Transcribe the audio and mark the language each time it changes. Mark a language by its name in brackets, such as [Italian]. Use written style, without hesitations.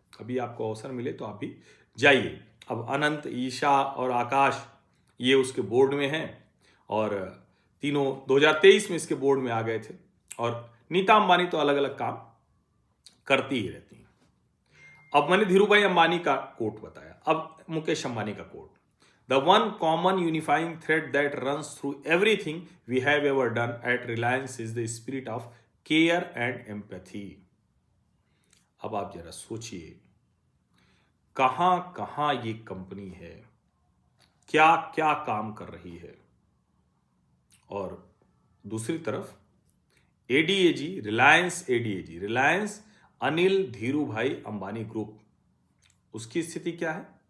[Hindi] अभी आपको अवसर मिले तो आप भी जाइए। अब अनंत, ईशा और आकाश ये उसके बोर्ड में हैं, और तीनों 2023 में इसके बोर्ड में आ गए थे। और नीता अंबानी तो अलग अलग काम करती ही रहती हैं। अब मैंने धीरूभाई अंबानी का कोट बताया, अब मुकेश अंबानी का coat. [English] The one common unifying thread that runs through everything we have ever done at Reliance is the spirit of care and empathy. [Hindi] अब आप जरा सोचिए, कहां कहां ये कंपनी है, क्या क्या काम कर रही है। और दूसरी तरफ ADAG, Reliance ADAG, Reliance Anil Dhirubhai Ambani group, उसकी स्थिति क्या है?